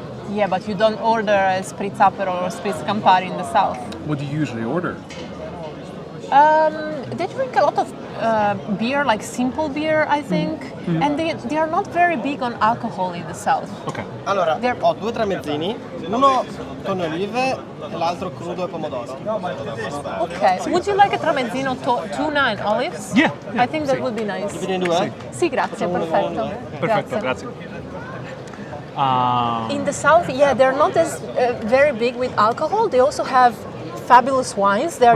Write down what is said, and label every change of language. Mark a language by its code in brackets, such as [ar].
[en] Yeah, but you don't order a Spritz Aperol or Spritz Campari in the south. What do you usually order? They drink a lot of beer, like simple beer, I think, and they are not very big on alcohol in the south. Okay. [it] Allora, [en] They're- [it] ho 2 tramezzini, uno con le olive e l'altro crudo e pomodoro. [en] Okay. Would you like a tramezzino tuna and olives? Yeah, I think that would be nice. [it] Dividere in 2? Sì, grazie, perfetto. Perfetto, grazie. [en] In the south, yeah, they're not as very big with alcohol. They also have fabulous wines. They are